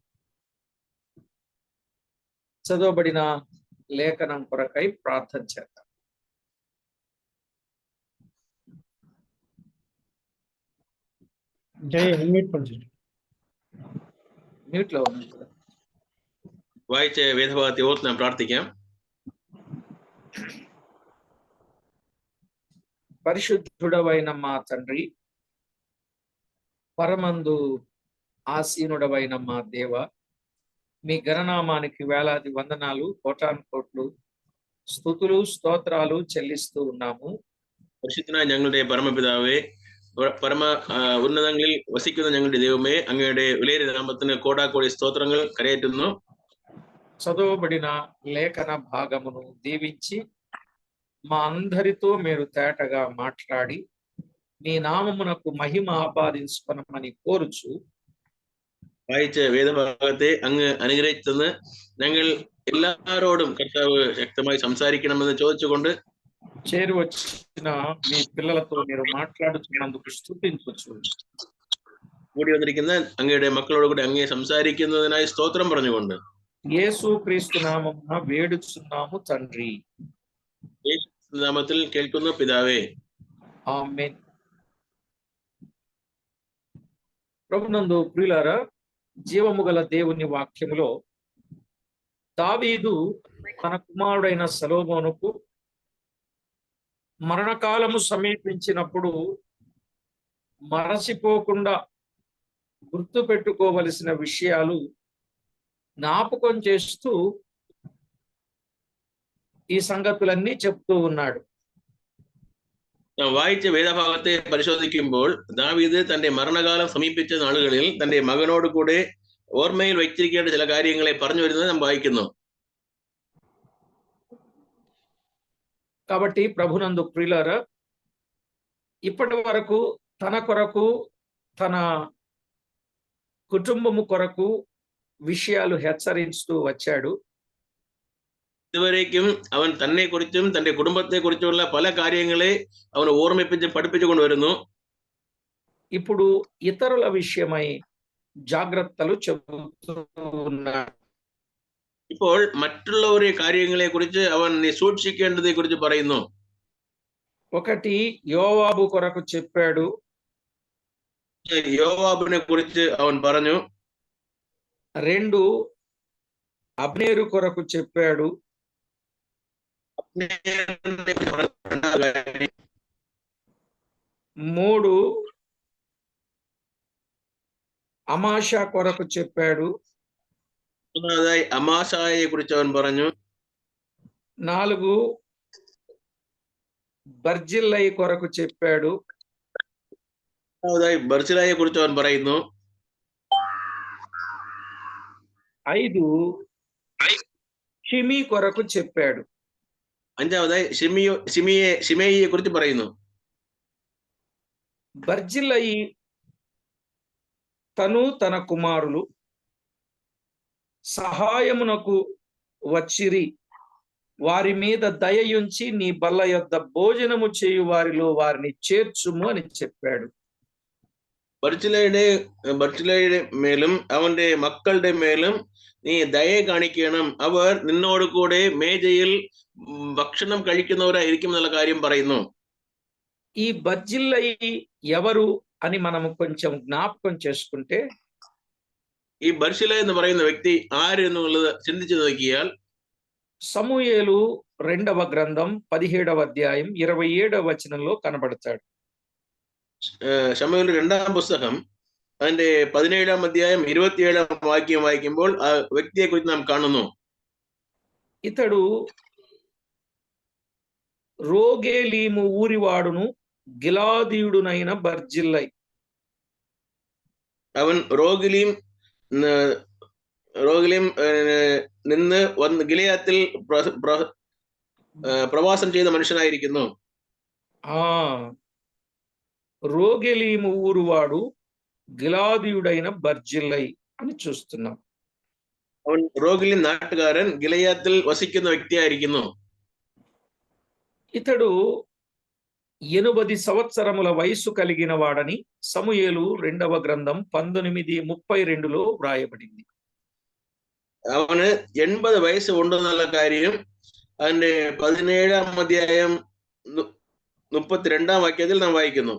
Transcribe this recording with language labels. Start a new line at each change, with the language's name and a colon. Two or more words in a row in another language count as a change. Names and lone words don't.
Telugu: చదవబడిన లేఖనం కొరకై ప్రార్థన చేద్దాం. మ్యూట్ లో ఉంది కదా.
Malayalam: വായിച്ച് വേദഭാഗത്തെ ഓർത്ത് നാം പ്രാർത്ഥിക്കാം.
Telugu: పరిశుద్ధుడవైన మా తండ్రి, పరమందు ఆసీనుడవైన మా దేవ, మీ గణనామానికి వేలాది వందనాలు, కోటాను కోట్లు స్తుతులు స్తోత్రాలు చెల్లిస్తూ ఉన్నాము.
Malayalam: പരിശുദ്ധനായ ഞങ്ങളുടെ പരമപിതാവേ, പരമ ഉന്നതങ്ങളിൽ വസിക്കുന്ന ഞങ്ങളുടെ ദൈവമേ, അങ്ങയുടെ വിലയേറിയ നാമത്തിന് കോടാകോടി സ്തോത്രങ്ങൾ കരയേറ്റുന്നു.
Telugu: చదవబడిన లేఖన భాగమును దీవించి మా అందరితో మీరు తేటగా మాట్లాడి మీ నామమునకు మహిమ ఆపాదించుకొనమని కోరుచు
Malayalam: വായിച്ച വേദഭാഗത്തെ അങ്ങ് അനുഗ്രഹിച്ചെന്ന് ഞങ്ങൾ എല്ലാവരോടും കർത്താവ് ശക്തമായി സംസാരിക്കണമെന്ന് ചോദിച്ചുകൊണ്ട്
Telugu: చేరి వచ్చిన మీ పిల్లలతో మీరు మాట్లాడుతున్నందుకు స్తుతించవచ్చు.
Malayalam: കൂടി വന്നിരിക്കുന്ന അങ്ങയുടെ മക്കളോട് കൂടി അങ്ങേ സംസാരിക്കുന്നതിനായി സ്തോത്രം പറഞ്ഞുകൊണ്ട്
Telugu: యేసు క్రీస్తు నామమున వేడుచున్నాము తండ్రి.
Malayalam: യേശു നാമത്തിൽ കേൾക്കുന്ന പിതാവേ,
Telugu: ఆమేన్. ప్రభునందు ప్రియులారా, జీవము గల దేవుని వాక్యములో దావీదు తన కుమారుడైన సొలొమోనుకు మరణకాలము సమీపించినప్పుడు మరచిపోకుండా గుర్తు పెట్టుకోవలసిన విషయాలు జ్ఞాపకం చేస్తూ ఈ సంగతులన్నీ చెప్తూ ఉన్నాడు.
Malayalam: വായിച്ച വേദഭാഗത്തെ പരിശോധിക്കുമ്പോൾ ദാവീദ് തന്റെ മരണകാലം സമീപിച്ച നാളുകളിൽ തന്റെ മകനോട് കൂടെ ഓർമ്മയിൽ വെച്ചിരിക്കേണ്ട ചില കാര്യങ്ങളെ പറഞ്ഞു വരുന്നത് നാം വായിക്കുന്നു.
Telugu: కాబట్టి ప్రభునందు ప్రియులారా, ఇప్పటి వరకు తన కొరకు తన కుటుంబము కొరకు విషయాలు హెచ్చరిస్తూ వచ్చాడు.
Malayalam: ഇതുവരേക്കും അവൻ തന്നെ കുറിച്ചും തന്റെ കുടുംബത്തെ കുറിച്ചുള്ള പല കാര്യങ്ങളെ അവൻ ഓർമ്മിപ്പിച്ച് പഠിപ്പിച്ചുകൊണ്ട് വരുന്നു.
Telugu: ఇప్పుడు ఇతరుల విషయమై జాగ్రత్తలు చెబుతూ ఉన్నాడు.
Malayalam: ഇപ്പോൾ മറ്റുള്ളവരെ കാര്യങ്ങളെ കുറിച്ച് അവൻ സൂക്ഷിക്കേണ്ടതിനെ കുറിച്ച് പറയുന്നു.
Telugu: ఒకటి యోవాబు కొరకు చెప్పాడు.
Malayalam: യോവാബിനെ കുറിച്ച് അവൻ പറഞ്ഞു.
Telugu: 2 అబ్నేరు కొరకు చెప్పాడు. 3 అమాషా కొరకు చెప్పాడు.
Malayalam: అమాషాയെ കുറിച്ച് അവൻ പറഞ്ഞു.
Telugu: 4 బర్జిల్లై కొరకు చెప్పాడు.
Malayalam: బర్జిల్లയെ കുറിച്ച് അവൻ പറയുന്നു.
Telugu: 5 షిమీ కొరకు చెప్పాడు.
Malayalam: 5వదాയി షిమేయిയെ കുറിച്ച് പറയുന്നു.
Telugu: బర్జిల్లై తను తన కుమారులు సహాయమునకు వచ్చిరి, వారి మీద దయయుంచి నీ బల్ల యొద్ద భోజనము చేయు వారిలో వారిని చేర్చుము అని చెప్పాడు.
Malayalam: ബർജില്ലയുടെ മേലും അവന്റെ മക്കളുടെ മേലും നീ ദയ കാണിക്കണം, അവർ നിന്നോട് കൂടെ മേജയിൽ ഭക്ഷണം കഴിക്കുന്നവരായിരിക്കും എന്നുള്ള കാര്യം പറയുന്നു.
Telugu: ఈ బర్జిల్లై ఎవరు అని మనం కొంచెం జ్ఞాపకం చేసుకుంటే,
Malayalam: ഈ ബർജില്ല എന്ന് പറയുന്ന വ്യക്തി ആര് എന്നുള്ളത് ചിന്തിച്ചു നോക്കിയാൽ
Telugu: సమూయేలు 2వ గ్రంథం 17వ అధ్యాయం 27వ వచనంలో కనబడతాడు.
Malayalam: ശമൂവേൽ രണ്ടാം പുസ്തകം അതിന്റെ 17-ാം അധ്യായം 27-ാം വാക്യം വായിക്കുമ്പോൾ ആ വ്യക്തിയെ കുറിച്ച് നാം കാണുന്നു.
Telugu: ఇతడు రోగేలీము ఊరివాడును గిలాదీయుడునైన బర్జిల్లై.
Malayalam: അവൻ റോഗിലിം നിന്ന് വന്ന് ഗിലെയാത്തിൽ പ്രവാസം ചെയ്ത മനുഷ്യനായിരിക്കുന്നു.
Telugu: రోగెలీము ఊరువాడు గిలాదీయుడైన బర్జిల్లై అని చూస్తున్నాం.
Malayalam: അവൻ റോഗിലിം നാട്ടുകാരൻ ഗിലെയാത്തിൽ വസിക്കുന്ന വ്യക്തിയായിരിക്കുന്നു.
Telugu: ఇతడు 80 సంవత్సరముల వయసు కలిగిన వాడని సమూయేలు 2వ గ్రంథం 19:32లో వ్రాయబడింది.
Malayalam: അവന് 80 വയസ്സ് ഉണ്ടെന്നുള്ള കാര്യം അതിന്റെ 17-ാം അധ്യായം 32-ാം വാക്യത്തിൽ നാം വായിക്കുന്നു.